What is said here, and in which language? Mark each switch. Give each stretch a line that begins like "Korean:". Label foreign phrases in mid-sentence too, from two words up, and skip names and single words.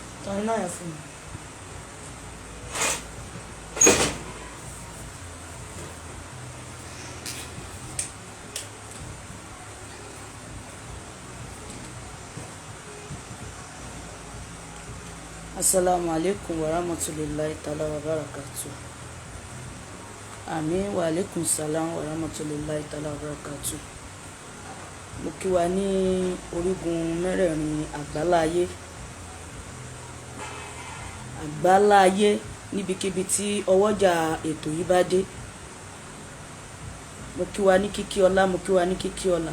Yoruba: iná yẹn fún mi.
Arabic: السلام عليكم ورحمة الله تعالى وبركاته. Àmín وعليكم السلام ورحمة الله تعالى وبركاته.
Yoruba: Mo kí wa ní orígun mẹ́rẹ̀ẹ̀rin àgbáláyé. Àgbáláyé níbikíbi tí ọwọ́jà ètò yìí bá dé. Mo kí wa ní kíkí ọlá, mo kí wa ní kíkí ọlá.